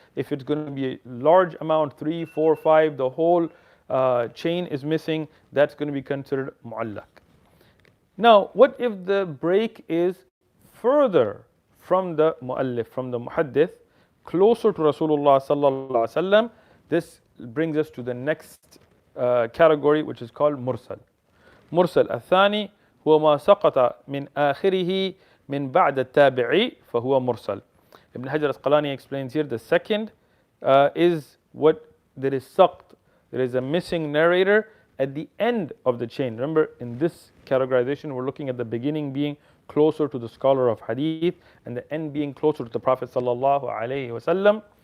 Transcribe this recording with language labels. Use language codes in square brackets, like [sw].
[en] If it's going to be a large amount, 3, 4, 5, the whole chain is missing, that's going to be considered Mu'allaq. Now, what if the break is further from the Mu'allif, from the Muhaddith, closer to Rasulullah sallallahu alaihi wasallam? This brings us to the next category, which is called Mursal. [ar] Mursal الثاني هو ما سقط من آخره من بعد التابعي فهو Mursal. [en] Ibn Hajar Asqalani explains here the second is what there is saqt. There is a missing narrator at the end of the chain. Remember, in this categorization, we're looking at the beginning being closer to the scholar of Hadith and the end being closer to the Prophet sallallahu alaihi wasallam.